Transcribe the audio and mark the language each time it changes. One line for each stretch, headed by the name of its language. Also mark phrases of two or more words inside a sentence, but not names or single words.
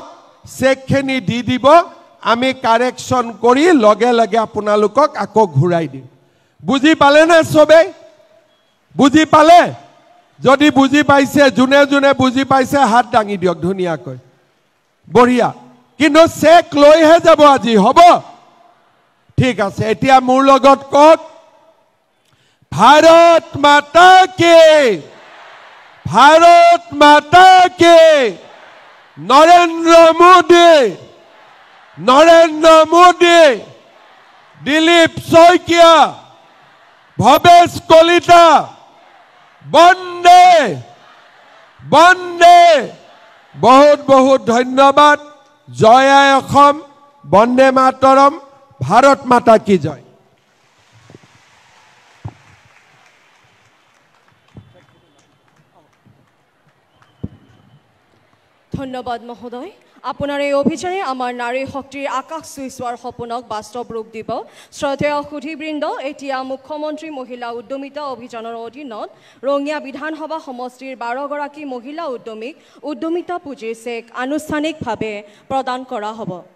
Assamese: চেকখিনি দি দিব আমি কাৰেকশ্যন কৰি লগে লগে আপোনালোকক আকৌ ঘূৰাই দিম বুজি পালে না সবে বুজি পালে যদি বুজি পাইছে জুনে জুনে বুজি পাইছে হাত দাঙি দিয়ক ধুনিয়াকৈ বঢ়িয়া কিন্তু চেক লৈহে যাব আজি হ'ব ঠিক আছে এতিয়া মোৰ লগত কক
Hindi: भारत माता के नरेंद्र मोदी दिलीप शइकिया भवेश कलिता बंदे बहुत बहुत धन्यवाद जय असम वंदे मातरम भारत माता की जय
Assamese: ধন্যবাদ মহোদয় আপোনাৰ এই অভিযানে আমাৰ নাৰী শক্তিৰ আকাশ চুই চোৱাৰ সপোনক বাস্তৱ ৰূপ দিব শ্ৰদ্ধেয় সুধীবৃন্দ এতিয়া মুখ্যমন্ত্ৰী মহিলা উদ্যমিতা অভিযানৰ অধীনত ৰঙিয়া বিধানসভা সমষ্টিৰ 12 গৰাকী মহিলা উদ্যমীক উদ্যমিতা পুঁজিৰ চেক আনুষ্ঠানিকভাৱে প্ৰদান কৰা হ'ব